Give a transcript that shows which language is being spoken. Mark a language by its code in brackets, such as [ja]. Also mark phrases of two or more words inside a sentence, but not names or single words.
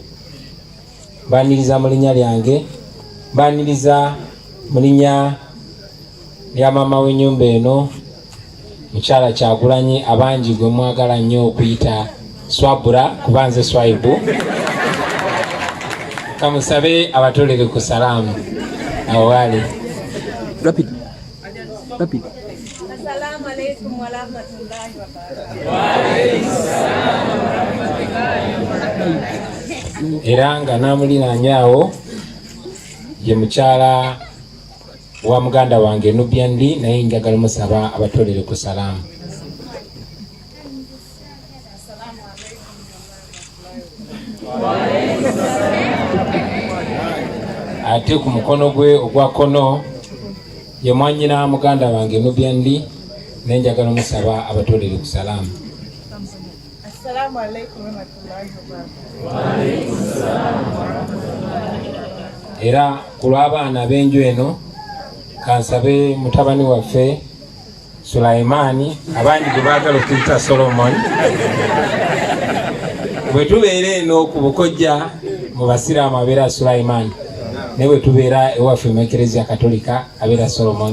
[lg] Mbaaniriza mu linnya lyange, mbaaniriza mu linnya lya maama w'ennyumba eno, mukyala Kyagulanyi, abangi gwe mwagala nnyo okuyita Swabura kuba nze Swaibu. Kamusabe abatolere ku salaamu awo wali. Rapid. [ar] السلام عليكم ورحمة الله وبركاته. وعليكم السلام ورحمة الله وبركاته. [lg] Era nga namulinaanyaawo ye mukyala wa muganda wange Nubian Lee, naye njagala musaba abatolere ku salaamu. Ate ku mukono gwe ogwa kono ye mwanyina muganda wange Nubian Lee, naye njagala musaba abatolere ku salaamu. [ar] السلام عليكم ورحمة الله وبركاته. وعليكم السلام ورحمة الله. [lg] Era ku lw'abaana ab'enju eno kansabe mutabani waffe Sulaimani, abangi gwe baagala okuyita Solomon, bwe tubeera eno ku Bukojja mu basiraamu abeera Sulaimani, ne bwe tubeera ewaffe mu Eklezia Katolika abeera Solomon.